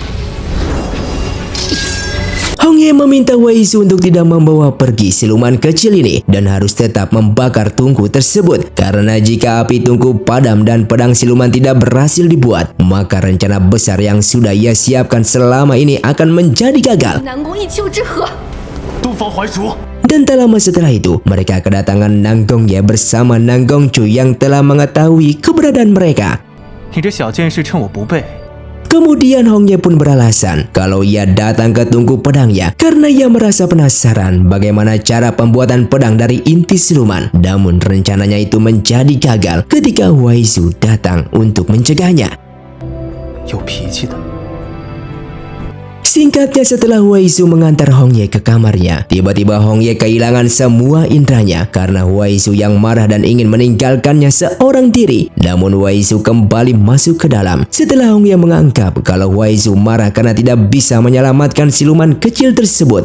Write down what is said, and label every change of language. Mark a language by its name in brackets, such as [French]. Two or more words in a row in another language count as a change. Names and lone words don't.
[Indonesian] Hong Ye meminta Wei Zhu untuk tidak membawa pergi siluman kecil ini dan harus tetap membakar tungku tersebut, karena jika api tungku padam dan pedang siluman tidak berhasil dibuat, maka rencana besar yang sudah ia siapkan selama ini akan menjadi gagal. [Chinese] 南宫一丘之貉。东方还主， [Indonesian] Dan tak lama setelah itu, mereka kedatangan Nang Gongye bersama Nang Gongcu yang telah mengetahui keberadaan mereka. [Chinese] 你这小剑士趁我不备， [Indonesian] Kemudian Hong Ye pun beralasan kalau ia datang ke tungku pedangnya karena ia merasa penasaran bagaimana cara pembuatan pedang dari inti siluman. Namun rencananya itu menjadi gagal ketika Wei Zhu datang untuk mencegahnya. [Chinese] 有脾气的。 [Indonesian] Singkatnya, setelah Wei Zhu mengantar Hong Ye ke kamarnya, tiba-tiba Hong Ye kehilangan semua indranya karena Wei Zhu yang marah dan ingin meninggalkannya seorang diri. Namun Wei Zhu kembali masuk ke dalam setelah Hong Ye menganggap kalau Wei Zhu marah karena tidak bisa menyelamatkan siluman kecil tersebut.